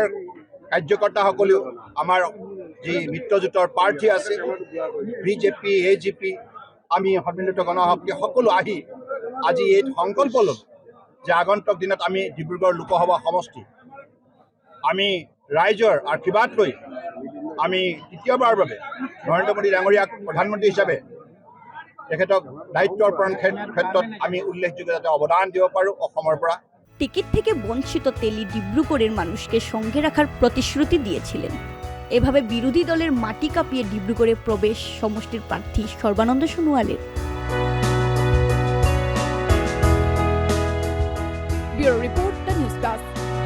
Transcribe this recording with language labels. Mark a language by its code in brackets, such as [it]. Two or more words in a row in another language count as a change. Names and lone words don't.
[as] কাৰ্যকৰ্তাসকলেও আমাৰ যি মিত্ৰজোঁটৰ প্ৰাৰ্থী আছে বিজেপি AGP আমি সন্মিলিত গণশক্তি সকলো আহি আজি এই সংকল্প ল'লোঁ যে আগন্তুক দিনত আমি ডিব্ৰুগড় লোকসভা সমষ্টি আমি ৰাইজৰ আশীৰ্বাদ লৈ আমি তৃতীয়বাৰৰ বাবে নৰেন্দ্ৰ মোদী ডাঙৰীয়াক প্ৰধানমন্ত্ৰী হিচাপে তেখেতক দায়িত্ব অৰ্পণ ক্ষেত্ৰত আমি উল্লেখযোগ্য যাতে অৱদান দিব পাৰোঁ অসমৰ পৰা। [bn] টিকিট থেকে বঞ্চিত তেলি ডিব্রুগড়ের মানুষকে সঙ্গে রাখার প্রতিশ্রুতি দিয়েছিলেন। এভাবে বিরোধী দলের মাটি কাঁপিয়ে ডিব্রুগড়ে প্রবেশ সমষ্টির প্রার্থী সর্বানন্দ সোনোয়ালের। [en] Bureau report, The News Plus.